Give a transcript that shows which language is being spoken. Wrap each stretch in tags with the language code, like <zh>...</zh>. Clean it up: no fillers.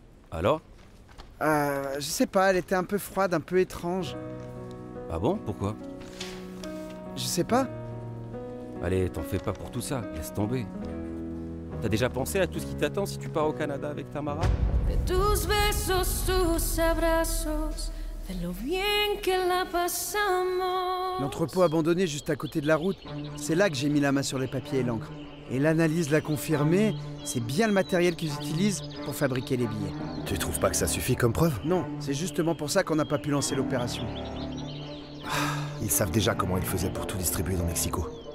<fr>Alors? Je sais pas, elle était un peu froide, un peu étrange. Ah bon? Pourquoi? Je sais pas. Allez, t'en fais pas pour tout ça, laisse tomber. T'as déjà pensé à tout ce qui t'attend si tu pars au Canada avec Tamara?</fr> <es>De tus besos, tus abrazos, de lo bien que la pasamos.</es> <fr>L'entrepôt abandonné juste à côté de la route, c'est là que j'ai mis la main sur les papiers et l'encre. Et l'analyse l'a confirmé, c'est bien le matériel qu'ils utilisent pour fabriquer les billets. Tu trouves pas que ça suffit comme preuve? Non, c'est justement pour ça qu'on n'a pas pu lancer l'opération. Ils savent déjà comment ils faisaient pour tout distribuer dans Mexico.</fr>